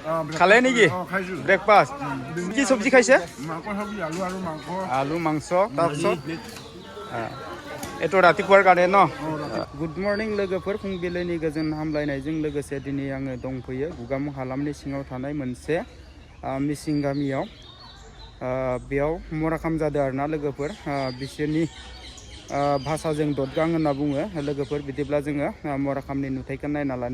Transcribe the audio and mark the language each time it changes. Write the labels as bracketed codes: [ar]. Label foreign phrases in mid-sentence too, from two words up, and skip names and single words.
[as] খালে নেকি ব্ৰেকফাষ্ট কি চব্জি খাইছে আলু মাংস তাৰপিছত এইটো ৰাতিপুৱাৰ কাৰণে ন [en] good morning [brx] लोगोफोर फुंबिलिनि गोजोन हामलायनायजों लोगोसे दिनै आङो दंफैयो गुगामुं हालामनि सिङाव थानाय मोनसे मिसिं गामियाव बेयाव मराखाम जादों आरोना लोगोफोर बिसोरनि भाषाजों ददगां होनना बुङो लोगोफोर बिदिब्ला जोङो मराखामनि नुथायखौ नायना लानो